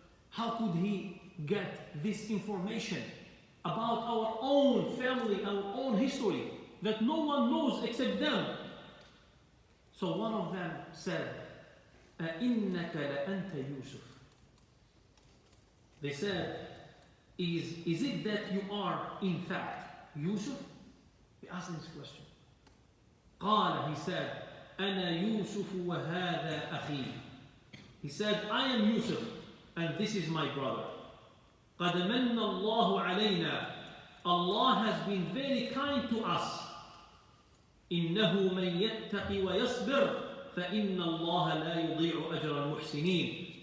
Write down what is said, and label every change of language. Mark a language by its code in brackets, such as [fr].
[en] How could he get this information about our own family, our own history that no one knows except them? So one of them said, [ar] أَإِنَّكَ لَأَنْتَ يُوسُف. [en] They said, is it that you are in fact Yusuf? They asked him this question. [ar] قال, [en] he said, [ar] أَنَا يُوسُف وَهَذَا أَخِي. [en] He said, I am Yusuf and this is my brother. [ar] قَدْ مَنَّ اللَّهُ عَلَيْنَا. [en] Allah has been very kind to us. [ar] إِنَّهُ مَنْ يَتَّقِ وَيَصْبِرْ فَإِنَّ اللَّهَ لَا يُضِيعُ أَجْرَ الْمُحْسِنِينَ.